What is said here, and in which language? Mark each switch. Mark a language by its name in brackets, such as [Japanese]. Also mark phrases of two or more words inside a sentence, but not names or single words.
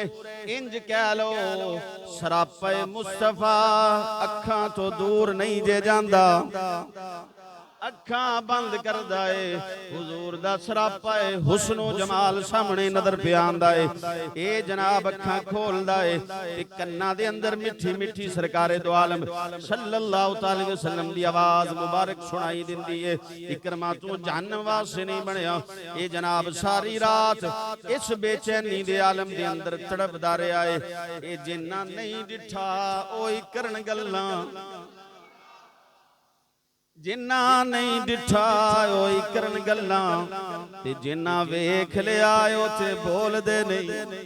[Punjabi] ਇੰਜ ਕਹਿ ਲੋ ਸਰਾਪਾ ਮੁਸਤਫ਼ਾ ਅੱਖਾਂ ਤੋਂ ਦੂਰ ਨਹੀਂ ਜੇ ਜਾਂਦਾ, ਅੱਖਾਂ ਬੰਦ ਕਰਦਾ ਹੈ, ਹਜ਼ੂਰ ਦਾ ਸਰਾਪਾ ਹੈ ਹੁਸਨੋ ਜਮਾਲ ਸਾਮ੍ਹਣੇ ਨਜ਼ਰ ਪੇ ਆਂਦਾ ਹੈ। ਏ ਜਨਾਬ ਅੱਖਾਂ ਖੋਲ੍ਹਦਾ ਹੈ ਤੇ ਕੰਨਾਂ ਦੇ ਅੰਦਰ ਮਿੱਠੀ ਮਿੱਠੀ ਸਰਕਾਰੇ ਦੋ ਆਲਮ [Arabic] صلى الله عليه وسلم [Punjabi] ਦੀ ਆਵਾਜ਼ ਮੁਬਾਰਕ ਸੁਣਾਈ ਦਿੰਦੀ ਹੈ। ਇਕਰਮਾ ਤੂੰ ਜਹੱਨਮ ਵਾਸਤੇ ਨਹੀਂ ਬਣਿਆ, ਏ ਜਨਾਬ ਸਾਰੀ ਰਾਤ ਇਸ ਬੇਚੈਨੀ ਦੇ ਆਲਮ ਦੇ ਅੰਦਰ ਤੜਪਦਾ ਰਿਹਾ ਹੈ। ਏ ਜਿਨ੍ਹਾਂ ਨਹੀਂ ਡਿੱਠਾ ਓਹੀ ਕਰਨ ਗੱਲਾਂ, ਜਿਨ੍ਹਾਂ ਨਹੀਂ ਡਿੱਠਾ ਓਹੀ ਕਰਨ ਗੱਲਾਂ, ਤੇ ਜਿਨ੍ਹਾਂ ਵੇਖ ਲਿਆ ਓਥੇ ਬੋਲਦੇ ਨਹੀਂ।